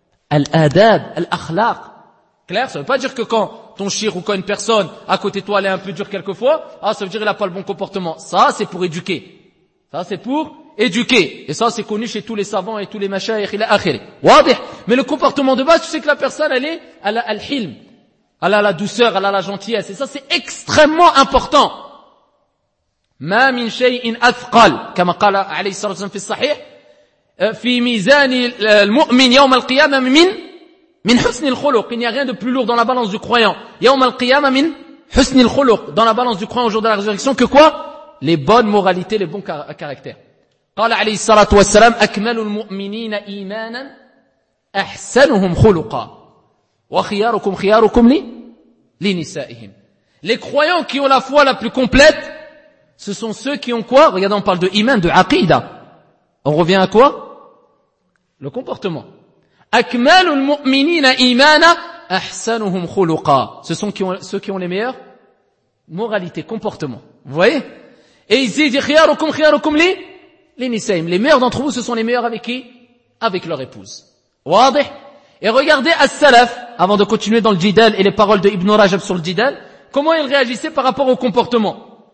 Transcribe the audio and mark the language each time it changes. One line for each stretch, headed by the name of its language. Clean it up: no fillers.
French: Al-adab, al-akhlaq. Clair, ça veut pas dire que quand ton chir ou quand une personne à côté de toi elle est un peu dure quelquefois, ça veut dire qu'il a pas le bon comportement. Ça, c'est pour éduquer. Ça, c'est pour éduqué. Et ça, c'est connu chez tous les savants et tous les machaïkh, il est akhiri. Wadih. Mais le comportement de base, tu sais que la personne, elle est, elle a al-hilm. Elle a la douceur, elle a la gentillesse. Et ça, c'est extrêmement important.
Arabic: Ma min shay'in athqal, comme قال عليه الصلاة والسلام في الصحيح, في ميزان المؤمن يوم القيامة من حسن الخلق.
French: Il n'y a rien de plus lourd dans la balance du croyant.
Arabic: يوم القيامة من حسن الخلق.
French: Dans la balance du croyant au jour de la résurrection, que quoi? Les bonnes moralités, les bons caractères.
Arabic: قال عليه الصلاة والسلام أكمل المؤمنين إيمانا أحسنهم خلقا وخياركم خياركم لنسائهم.
French: Les croyants qui ont la foi la plus complète, ce sont ceux qui ont quoi? Regardez, on parle de iman, de aqida. On revient à quoi? Le comportement.
Arabic: أكمل المؤمنين إيمانا أحسنهم خلقا.
French: Ce sont ceux qui ont les meilleures moralités, comportements. Vous voyez? Et ici, il dit
Arabic: خياركم خياركم
French: لي les nisaïm, les meilleurs d'entre vous, ce sont les meilleurs avec qui? Avec leur épouse. Wadih. Et regardez As-Salaf, avant de continuer dans le Jidal et les paroles de Ibn Rajab sur le Jidal, comment ils réagissaient par rapport au comportement.